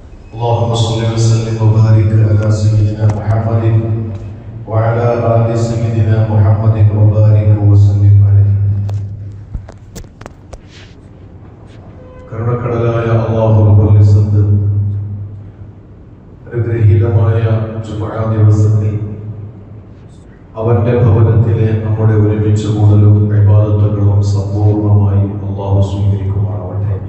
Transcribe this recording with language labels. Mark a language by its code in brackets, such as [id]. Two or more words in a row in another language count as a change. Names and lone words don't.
[ar] اللهم صل وسلم وبارك على سيدنا محمد وعلى آل سيدنا محمد وبارك وسلم عليه. [ml] കരുണക്കടലായ [ar] الله رب العزة [ml] അനുഗ്രഹീതമായ ജുമുഅ ദിവസത്തിൽ അവന്റെ ഭവനത്തിലെ നമ്മുടെ ഒരുമിച്ച് കൂടലും ഇബാദത്തുകളും സമ്പൂർണ്ണമായി അല്ലാഹു സ്വീകരിക്കുമാറാവട്ടെ.